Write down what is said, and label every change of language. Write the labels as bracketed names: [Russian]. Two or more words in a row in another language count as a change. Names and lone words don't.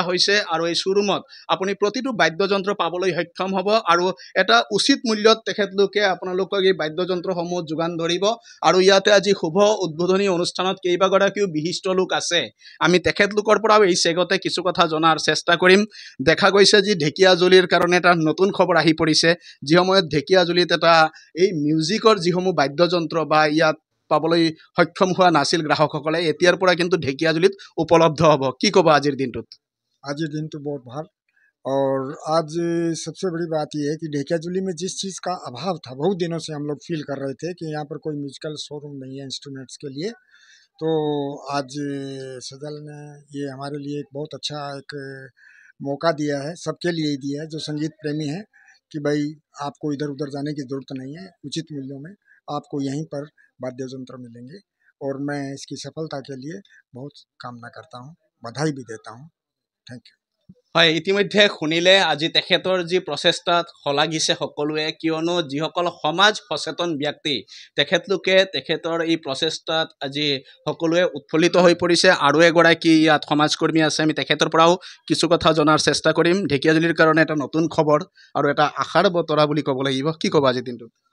[Assamese] হৈছে আৰু এই শ্ব'ৰুমত আপুনি প্ৰতিটো বাদ্যযন্ত্ৰ পাবলৈ সক্ষম হ'ব আৰু এটা উচিত মূল্যত তেখেতলোকে আপোনালোকক এই বাদ্যযন্ত্ৰসমূহ যোগান ধৰিব আৰু ইয়াতে আজি শুভ উদ্বোধনী অনুষ্ঠানত কেইবাগৰাকীও বিশিষ্ট লোক আছে আমি তেখেতলোকৰ পৰাও এই চেগতে কিছু কথা জনাৰ চেষ্টা কৰিম দেখা গৈছে যে ঢেকিয়াজুলিৰ কাৰণে এটা নতুন খবৰ আহি পৰিছে যি সময়ত ঢেকিয়াজুলিত এটা এই মিউজিকৰ যিসমূহ বাদ্যযন্ত্ৰ বা ইয়াত পাবলৈ সক্ষম হোৱা নাছিল গ্ৰাহকসকলে এতিয়াৰ পৰা কিন্তু ঢেকিয়াজুলিত উপলব্ধ হ'ব কি ক'ব আজিৰ দিনটোত [Hindi] आज ये दिन तो बहुत भार और आज सबसे बड़ी बात यह है कि ढेकियाजुली में जिस चीज़ का अभाव था बहुत दिनों से हम लोग फील कर रहे थे कि यहाँ पर कोई [English] musical showroom [Hindi] नहीं है इंस्ट्रूमेंट्स के लिए तो आज सजल ने ये हमारे लिए एक बहुत अच्छा एक मौका दिया है सबके लिए ही दिया है जो संगीत प्रेमी है कि भाई आपको इधर उधर जाने की ज़रूरत नहीं है उचित मूल्यों में आपको यहीं पर वाद्य यंत्र मिलेंगे और मैं इसकी सफलता के लिए बहुत कामना करता हूँ बधाई भी देता हूँ [English] thank you [Assamese] হয় ইতিমধ্যে শুনিলে আজি তেখেতৰ যি প্ৰচেষ্টাত শলাগিছে সকলোৱে কিয়নো যিসকল সমাজ সচেতন ব্যক্তি তেখেতলোকে তেখেতৰ এই প্ৰচেষ্টাত আজি সকলোৱে উৎফুল্লিত হৈ পৰিছে আৰু এগৰাকী ইয়াত সমাজকৰ্মী আছে আমি তেখেতৰ পৰাও কিছু কথা জনাৰ চেষ্টা কৰিম ঢেকিয়াজুলিৰ কাৰণে এটা নতুন খবৰ আৰু এটা আশাৰ বতৰা বুলি ক'ব লাগিব কি ক'ব আজি দিনটোত